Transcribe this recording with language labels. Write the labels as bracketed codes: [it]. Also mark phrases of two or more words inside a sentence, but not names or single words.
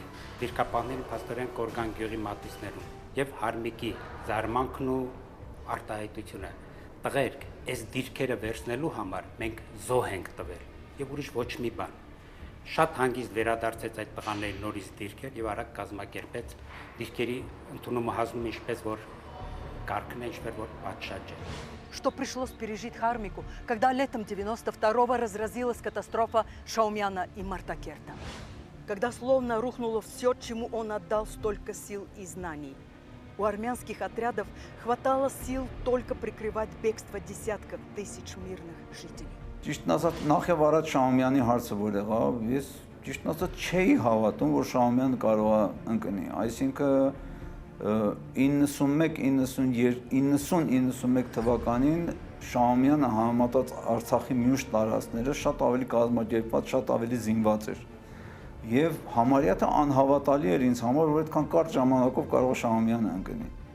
[hy] դիրքապահներին փաստորեն Կորգան գյուղի մատույցներում եւ Արմիկի զարմանքն ու արտահայտությունը։ Տղերք, այս դիրքերը վերցնելու համար մենք զոհ ենք տվել եւ ուրիշ ոչ մի բան։ Շատ հանգիստ վերադարձեց այդ տղաների նորից դիրքեր եւ արագ կազմակերպեց դիրքերի ընդունումը հանձնում ինչպես որ կարգն է, ինչպես որ պատշաճ է։ [ru] Что пришлось пережить Армику, когда летом 92-го разразилась катастрофа Шаумяна и Мардакерта. Когда словно рухнуло все, чему он отдал столько сил и знаний. У армянских отрядов хватало сил только прикрывать бегство десятков тысяч мирных жителей. [hy] Ճիշտն ասած, նախ եւ առաջ Շահումյանի հարցը որ եղավ, ես ճիշտն ասած չէի հավատում, որ Շահումյանը կարող է ընկնի։ Այսինքն 90-91 թվականին Շահումյանը համեմատած Արցախի մյուս տարածքները շատ ավելի կազմակերպված, շատ ավելի զինված էր։ Եվ համարյա թե անհավատալի էր ինձ համար, որ այդքան կարճ ժամանակով կարող է Շահումյանը ընկնի։